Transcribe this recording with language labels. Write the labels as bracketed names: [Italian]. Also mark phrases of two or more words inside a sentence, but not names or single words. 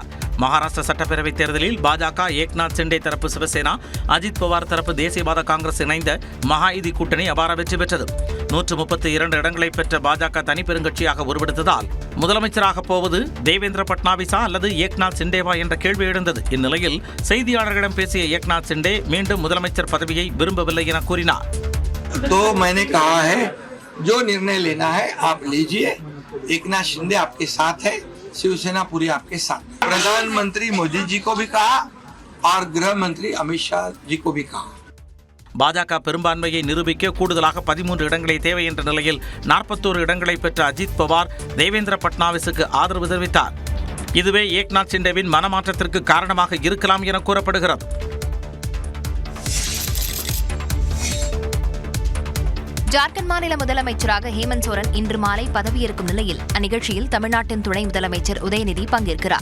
[Tamil] மகாராஷ்டிர சட்டப்பேரவைத் தேர்தலில் பாஜக, ஏக்நாத் ஷிண்டே தரப்பு சிவசேனா, அஜித் பவார் தரப்பு தேசியவாத காங்கிரஸ் இணைந்த மகாயுதி கூட்டணி அபார வெற்றி பெற்றது. 132 இடங்களை பெற்ற பாஜக தனிப்பெருங்கட்சியாக உருவெடுத்ததால் முதலமைச்சராக போவது தேவேந்திர பட்னாவிஸா அல்லது ஏக்நாத் ஷிண்டேவா என்ற கேள்வி எழுந்தது. இந்நிலையில் செய்தியாளர்களிடம் பேசிய ஏக்நாத் ஷிண்டே மீண்டும் முதலமைச்சர் பதவியை விரும்பவில்லை என கூறினார். [Hindi] तो मैंने कहा है जो निर्णय लेना है आप लीजिए. एकनाथ शिंदे आपके साथ है, शिवसेना पूरी आपके साथ. प्रधानमंत्री मोदी जी को भी कहा और गृह मंत्री अमित शाह जी को भी कहा. [Tamil] பாஜக பெரும்பான்மையை நிரூபிக்க கூடுதலாக 13 இடங்களே தேவை என்ற நிலையில் 41 இடங்களை பெற்ற அஜித் பவார் தேவேந்திர பட்னாவிஸுக்கு ஆதரவு தெரிவித்தார். இதுவே ஏக்நாத் ஷிண்டேவின் மனமாற்றத்திற்கு காரணமாக இருக்கலாம் என கூறப்படுகிறது. ஜார்க்கண்ட் மாநில முதலமைச்சராக ஹேமந்த் சோரன் இன்று மாலை பதவியேற்கும் நிலையில் அந்நிகழ்ச்சியில் தமிழ்நாட்டின் துணை முதலமைச்சர் உதயநிதி பங்கேற்கிறார்.